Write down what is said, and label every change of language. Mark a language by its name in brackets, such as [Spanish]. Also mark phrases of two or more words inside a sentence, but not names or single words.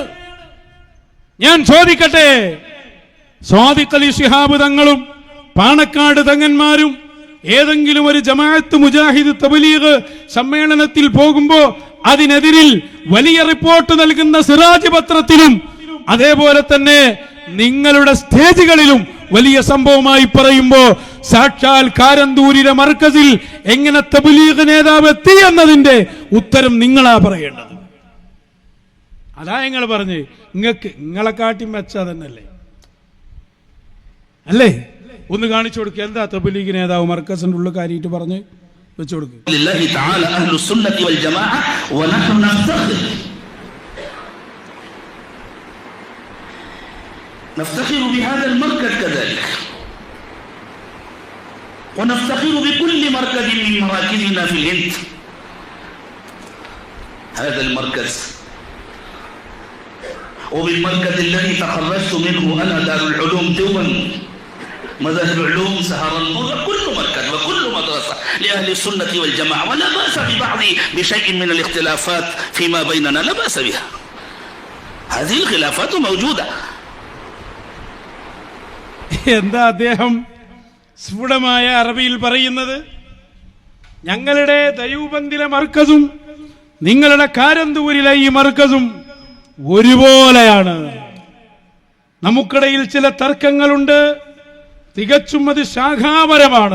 [Malayalam] ഞാൻ ചോദിക്കട്ടെ, സാദിഖ് അലി ശിഹാബ് തങ്ങളും പാണക്കാട് തങ്ങന്മാരും ഏതെങ്കിലും ഒരു ജമാഅത്ത് മുജാഹിദ് തബ്ലീഗ് സമ്മേളനത്തിൽ പോകുമ്പോ അതിനെതിരിൽ വലിയ റിപ്പോർട്ട് നൽകുന്ന സിറാജ് പത്രത്തിലും അതേപോലെ തന്നെ നിങ്ങളുടെ സ്റ്റേജുകളിലും വലിയ സംഭവമായി പറയുമ്പോ സാക്ഷാൽ കാരന്തൂരിലെ മർക്കസിൽ എങ്ങനെ തബ്ലീഗ് നേതാവ് എത്തി എന്നതിന്റെ ഉത്തരം നിങ്ങളാ പറയേണ്ടത്. അതാ നിങ്ങൾ പറഞ്ഞ് നിങ്ങളെ കാട്ടി മെച്ച തന്നെയല്ലേ അല്ലേ? ഒന്ന് കാണിച്ചു കൊടുക്കുക. എന്താ തബ്ലീഗ് നേതാവ് മർക്കസിന്റെ ഉള്ളിൽ കാര്യമായിട്ട് പറഞ്ഞ് വെച്ചു കൊടുക്കുക. [Arabic] نفتخر بهذا المركز كذلك ونفتخر بكل مركز من مراكزنا في الهند. هذا المركز وبالمركز الذي تخرجت منه أنا دار العلوم دوما مذاهب العلوم سهرنبور، كل مركز وكل مدرسة لأهل السنة والجماعة، ولا بأس ببعض بشيء من الاختلافات فيما بيننا، لا بأس بها. هذه الخلافات موجودة. [Malayalam] എന്താ അദ്ദേഹം സ്ഫുടമായ അറബിയിൽ പറയുന്നത്? ഞങ്ങളുടെ ദയൂബന്ദിലെ മർക്കസും നിങ്ങളുടെ കാരന്തൂരിലെ ഈ മർക്കസും ഒരുപോലെയാണ്. നമുക്കിടയിൽ ചില തർക്കങ്ങളുണ്ട്, തികച്ചും അത് ശാഖാപരമാണ്.